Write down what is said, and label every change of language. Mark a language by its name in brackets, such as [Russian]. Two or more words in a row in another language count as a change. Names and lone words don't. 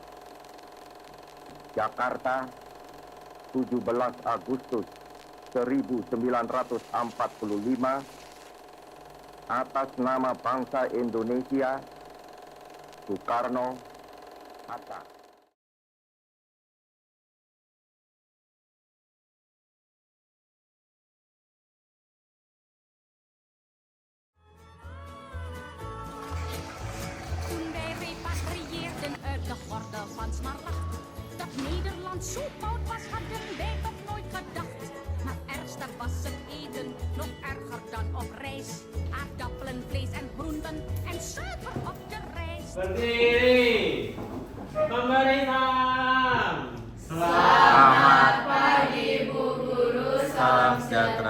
[Indonesian] Jakarta, 17 Agustus 1945, atas nama bangsa Indonesia, Soekarno, Hatta. [Dutch] Toen wij repatrieerden uit de Orde van Smaragd, dat Nederland zo koud was, hadden wij toch nooit gedacht. Maar ergster was het eten, nog erger dan op reis. Aardappelen, vlees en groenten en suiker op de rijst. [Indonesian] Berdiri, memberi salam. Selamat pagi Bu Guru, salam sejahtera.